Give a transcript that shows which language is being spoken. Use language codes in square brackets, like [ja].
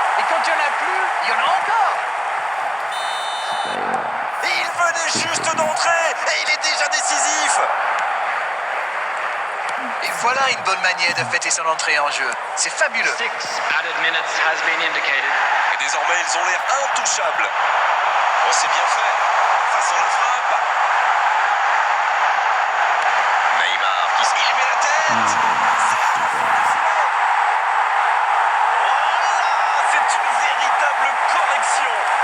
[fr] Et quand il n'y en a plus, il y en a encore! Il venait juste d'entrer et il est déjà décisif. Et voilà une bonne manière de fêter son entrée en jeu. C'est fabuleux. [en] 6 added minutes has been indicated. [fr] Et désormais, ils ont l'air intouchables. Oh, c'est bien fait. Façon de frappe. Neymar, il met la tête. Oh là, c'est une véritable correction.